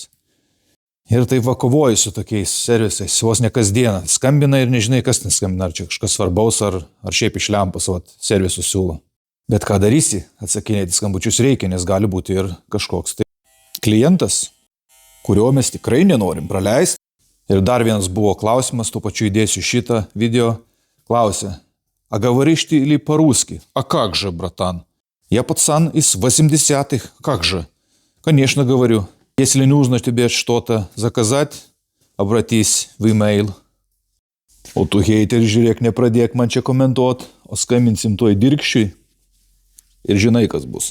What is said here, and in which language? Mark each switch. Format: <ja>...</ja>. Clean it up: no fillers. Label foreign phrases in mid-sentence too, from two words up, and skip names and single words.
<lt>Ir tai kovoju su tokiais servisais, vos ne kasdieną, skambina ir nežinai, kas ten skambina, ar čia kažkas svarbaus, ar šiaip iš lempos servisus siūlo. Bet ką darysi, atsakinėti skambučius reikia, nes gali būti ir kažkoks tai klientas, kurio mes tikrai nenorim praleisti. Ir dar vienas buvo klausimas, tuo pačiu įdėsiu šitą video, klausė,</lt> <ru>а говоришь ты ли по-русски? А как же, братан? Я пацан из 80-х, как же? Конечно, говорю. Если нужно тебе что-то заказать, обратись в email.</ru> <lt>O tu heiteri, žiūrėk, nepradėk man čia komentuot, o skambinsim toj Dirkščiui ir žinai, kas bus.</lt>